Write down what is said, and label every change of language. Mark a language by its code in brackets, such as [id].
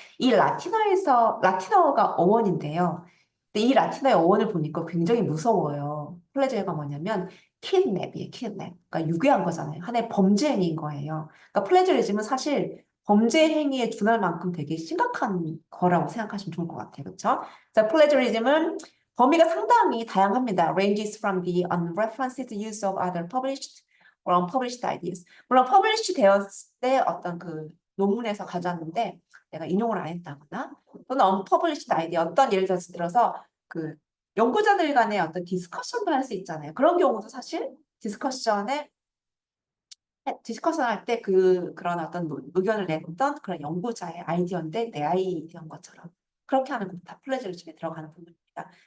[ko] 이 라틴어가 어원인데요. 근데 이 라틴어의 어원을 보니까 굉장히 무서워요. 플레제어가 뭐냐면 킷냅이에요. 킷냅. 그러니까 유괴한 거잖아요. 하나의 범죄 행위인 거예요. 그러니까 플레저리즘은 사실 범죄 행위에 준할 만큼 되게 심각한 거라고 생각하시면 좋을 것 같아요. 그렇죠? 자, 플레저리즘은 범위가 상당히 다양합니다. [en] Ranges from the unreferenced use of other published or unpublished ideas. [ko] 물론 published 되었을 때 어떤 그 논문에서 가져왔는데 내가 인용을 안 했다거나 또는 unpublished idea 어떤 예를 들어서 그 연구자들 간의 어떤 디스커션도 할 수 있잖아요. 그런 경우도 사실 디스커션 할 때 그런 어떤 의견을 냈던 그런 연구자의 아이디어인데 내 아이디어인 것처럼 그렇게 하는 것도 다 플래저리즘에 들어가는 부분입니다.